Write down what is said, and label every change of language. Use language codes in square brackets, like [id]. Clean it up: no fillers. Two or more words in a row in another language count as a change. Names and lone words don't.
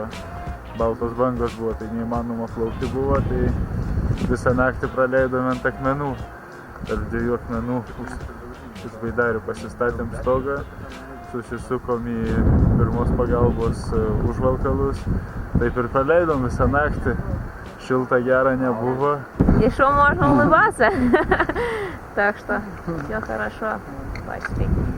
[lt] Baltos bangos buvo, tai neįmanoma plaukti buvo, tai visą naktį praleidome ant akmenų. Tarp 2 akmenų už baidarių pasistatėm stogą, susisukom į pirmos pagalbos užvalkalus. Taip ir praleidom visą naktį. Šilta, [ru] гера не было. Еще можно улыбаться. Так что все хорошо. Пошли.